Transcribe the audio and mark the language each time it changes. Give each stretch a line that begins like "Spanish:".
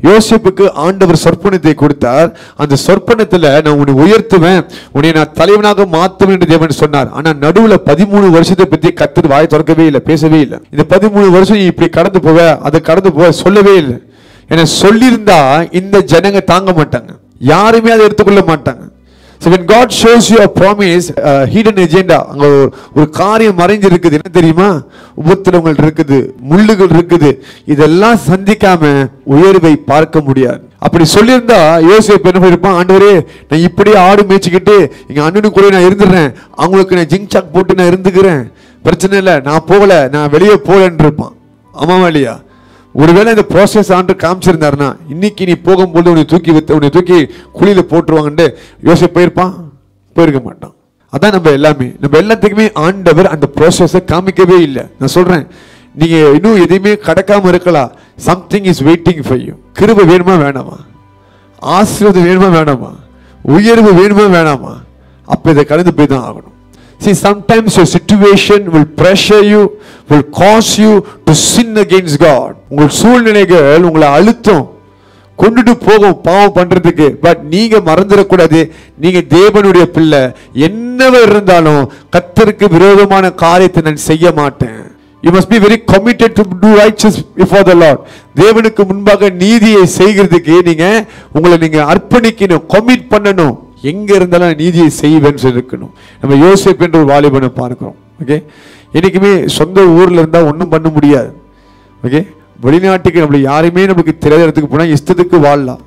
Tamil: யோசேப்புக்கு ஆண்டவர் சொற்பனத்தை கொடுத்தார், அந்த சொற்பனத்துல நான் உன்னை உயர்த்துவேன், உன்னை நான் தலைவனாக மாத்துவேன் என்று தேவன் சொன்னார். ஆனா நடுவுல 13 வருஷத்தை பத்தி கர்த்தர் வாய் திறக்கவே இல்லை, பேசவே இல்லை. இந்த 13 வருஷம் இப்படி கடந்து போவ, அதை கடந்து போவ சொல்லவே இல்லை. என சொல்லியிருந்தா இந்த ஜனங்க தாங்க மாட்டாங்க, யாருமே அதை எடுத்துக்கொள்ள மாட்டாங்க.
English: So when God shows you a promise, hidden agenda,
Tamil: அங்க ஒரு காரியம் மறைஞ்சு இருக்குது, என்ன தெரியுமா? உபத்திரவங்கள் இருக்குது, முள்ளுகள் இருக்குது, இதெல்லாம் சந்திக்காம உயர்வை பார்க்க முடியாது. அப்படி சொல்லியிருந்தா யோசேப்பு என்ன பண்ணிருப்பான்? ஆண்டவரே, நான் இப்படியே ஆடு மேய்ச்சிக்கிட்டு எங்க அண்ணனு கூட நான் இருந்துடுறேன், அவங்களுக்கு நான் ஜிங் சாக் போட்டு நான் இருந்துக்கிறேன், பிரச்சனை இல்லை, நான் போகல, நான் வெளியே போகலன்னு இருப்பான். ஆமாவா இல்லையா? ஒருவேளை இந்த ப்ராசஸ் ஆண்டு காமிச்சிருந்தாருன்னா, இன்னைக்கு நீ போகும்போது உன்னை தூக்கி குழியில போட்டுருவாங்கன்னு யோசிச்சு போயிருக்க மாட்டான். அதான் நம்ம எல்லாத்துக்குமே ஆண்டவர் அந்த ப்ராசஸை காமிக்கவே இல்லை. நான் சொல்றேன், நீங்க இன்னும் எதையுமே கடக்காம இருக்கலாம்.
English: Something is waiting for you.
Tamil: கிருபை வேணுமா வேணாமா? ஆசீர்வாதம் வேணுமா வேணாமா? உயர்வு வேணுமா வேணாமா? அப்ப இதை கடந்து போய் தான் ஆகணும்.
English: See, sometimes your situation will pressure you, will cause you to sin against God.
Tamil: உங்கள் சூழ்நிலைகள் உங்களை அழுத்தம் கொண்டுட்டு போகும் பாவம் பண்றதுக்கு. பட் நீங்க மறந்துடக்கூடாது, நீங்க தேவனுடைய பிள்ளை. என்னவா இருந்தாலும் கர்த்தருக்கு விரோதமான காரியத்தை நான் செய்ய மாட்டேன்.
English: You must be very committed to do righteous before the Lord.
Tamil: தேவனுக்கு முன்பாக நீதியை செய்கிறதுக்கு நீங்க அர்ப்பணிக்கணும், கமிட் பண்ணணும். எங்க இருந்தாலும் நீதியை செய்வேன்னு சொல்லிருக்கணும். நம்ம யோசேப்பு என்ற ஒரு வாலிபனை பார்க்கிறோம். ஓகே, என்னைக்குமே சொந்த ஊர்ல இருந்தா ஒன்றும் பண்ண முடியாது. ஓகே, வெளிநாட்டுக்கு நம்மள யாருமே நமக்கு தெரியாத இடத்துக்கு போனா இஷ்டத்துக்கு வாழலாம்.